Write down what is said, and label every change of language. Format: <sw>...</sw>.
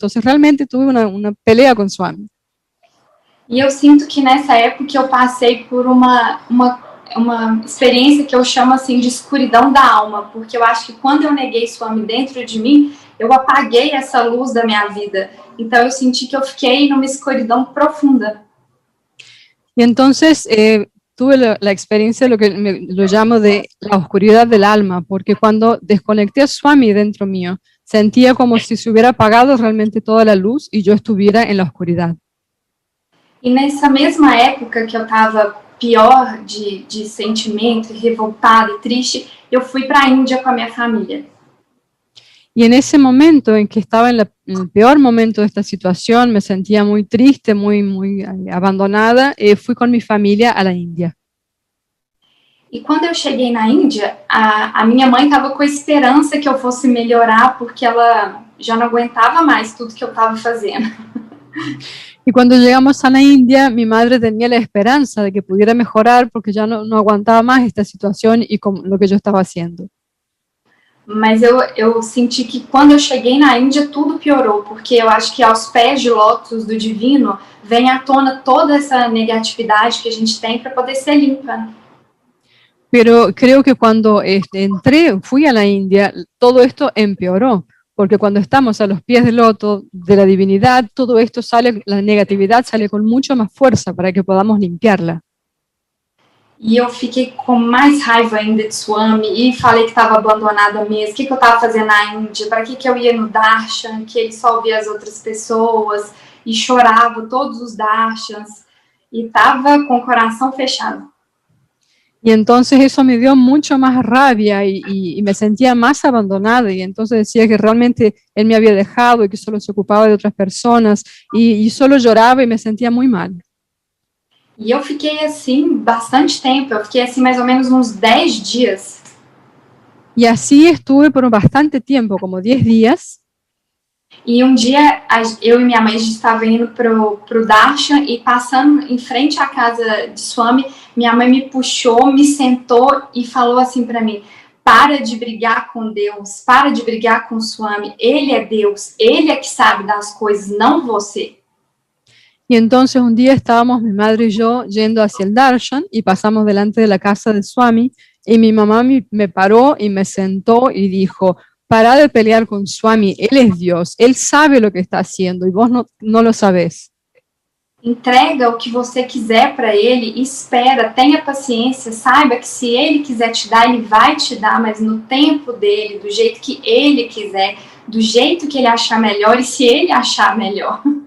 <es>Entonces realmente tuve una pelea con Swami.</es> <pt>E eu sinto que nessa época eu passei por uma experiência que eu chamo assim de escuridão da alma, porque eu acho que quando eu neguei Swami dentro de mim, eu apaguei essa luz da minha vida. Então eu senti que eu fiquei numa escuridão profunda.</pt> <es>Y entonces tuve la experiencia de lo que lo llamo de la oscuridad del alma, porque cuando desconecté a Swami dentro mío, sentía como si se hubiera apagado realmente toda la luz y yo estuviera en la oscuridad.</es> <pt>E nessa mesma época que eu estava pior de sentimento, revoltada e triste, eu fui para a Índia com a minha família.</pt> <es>Y en ese momento en que estaba en el peor momento de esta situación, me sentía muy triste, muy abandonada, fui con mi familia a la India.</es> <pt>E quando eu cheguei na Índia, a minha mãe estava com a esperança que eu fosse melhorar, porque ela já não aguentava mais tudo que eu estava fazendo.</pt> <es>Y cuando llegamos a la India, mi madre tenía la esperanza de que pudiera mejorar porque ya no aguantaba más esta situación y lo que yo estaba haciendo.</es> <pt>Mas eu senti que quando eu cheguei na Índia, tudo piorou, porque eu acho que aos pés de lótus do divino vem à tona toda essa negatividade que a gente tem para poder ser limpa.</pt> <es>Pero creo que cuando fui a la India, todo esto empeoró. Porque cuando estamos a los pies del loto de la divinidad, todo esto sale, la negatividad sale con mucho más fuerza para que podamos limpiarla.</es> <pt>E eu fiquei com mais raiva ainda de Swami e falei que estava abandonada mesmo, o que eu estava fazendo na Índia, para que eu ia no darshan, que ele só ouvia as outras pessoas, e chorava todos os darshans, e estava com o coração fechado.</pt> <es>Y entonces eso me dio mucho más rabia y me sentía más abandonada y entonces decía que realmente él me había dejado y que solo se ocupaba de otras personas y solo lloraba y me sentía muy mal.</es> <pt>E eu fiquei assim bastante tempo, eu fiquei assim mais ou menos uns 10 dias.</pt> <es>Y así estuve por bastante tiempo, como 10 días.</es> <pt>E um dia eu e minha mãe a gente estava indo pro darshan e passando em frente à casa de Swami, minha mãe me puxou, me sentou e falou assim para mim: para de brigar com Deus, para de brigar com Swami, ele é Deus, ele é que sabe das coisas, não você.</pt> <es>Y entonces un día estábamos mi madre y yo yendo hacia el darshan y pasamos delante de la casa de Swami y mi mamá me paró y me sentó y dijo: para de pelear con Swami, él es Dios, él sabe lo que está haciendo y vos no lo sabés.</es> <pt>Entrega o que você quiser para ele, espera, tenha paciência, saiba que se ele quiser te dar, ele vai te dar, mas no tempo dele, do jeito que ele quiser, do jeito que ele achar melhor e se ele achar melhor.</pt>